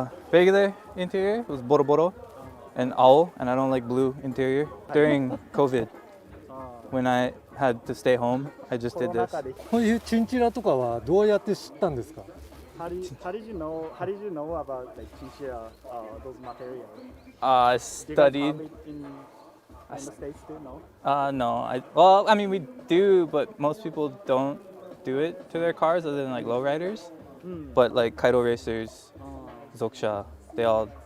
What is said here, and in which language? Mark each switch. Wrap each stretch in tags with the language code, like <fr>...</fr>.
<en>Regular interior was Boroboro and owl, and I don't like blue interior. During COVID, when I had to stay home, I just did this.</en> <ja>こういうチンチラとかはどうやって知ったんですか？</ja> <en>How did you know about like chinchilla, those materials? I Do you guys studied. have it in the States too? No? No, I mean we do, but most people don't do it to their cars other than like lowriders. But like Kaido racers, Zoksha, they all</en>